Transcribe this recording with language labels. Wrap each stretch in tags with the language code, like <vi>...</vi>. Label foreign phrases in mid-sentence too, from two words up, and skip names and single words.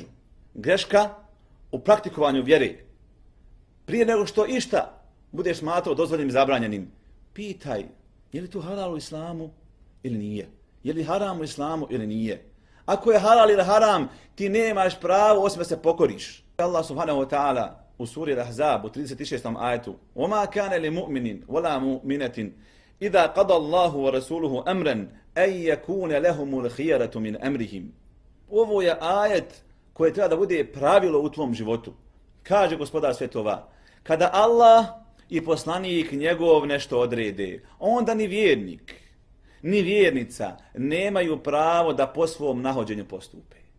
<bs>Greška u praktikovanju vjere. Prije nego što išta budeš smatrao dozvoljenim i zabranjenim, pitaj, je li to halal u islamu ili nije? Je li haram u islamu ili nije? Ako je halal ili haram, ti nemaš pravo osim da se pokoriš. Allah</bs> <ar>سبحانه وتعالى</ar> <bs>u suri Al-Ahzab u 36. ajetu:</bs> <ar>وَمَا كَانَ لِمُؤْمِنٍ وَلَا مُؤْمِنَةٍ إِذَا قَضَى اللَّهُ وَرَسُولُهُ أَمْرًا أَنْ يَكُونَ لَهُمُ الْخِيَرَةُ مِنْ أَمْرِهِمْ.</ar> <bs>Ovo je ajet koje treba da bude pravilo u tvom životu. Kaže gospodar svjetova: kada Allah i poslanik njegov nešto odrede, onda ni vjernik, ni vjernica nemaju pravo da po svom nahođenju postupe.</bs>